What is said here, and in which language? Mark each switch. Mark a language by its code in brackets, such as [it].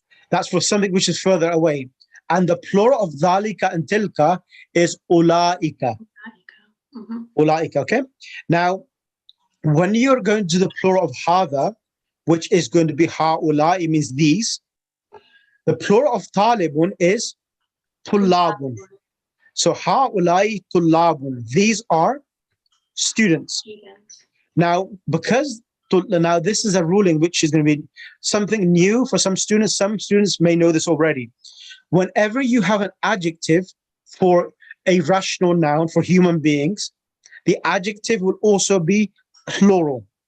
[en] That's for something which is further away. And the plural of dhalika and tilka is ulaika. Ulaika, okay? Now, when you're going to the plural of hada, which is going to be ha'ula, it means these. The plural of talibun is tullabun. [ar] So هؤلاء طلاب. [en] These are students. Students. Now, because now this is a ruling which is going to be something new for some students may know this already. Whenever you have an adjective for a rational noun for human beings, the adjective will also be plural.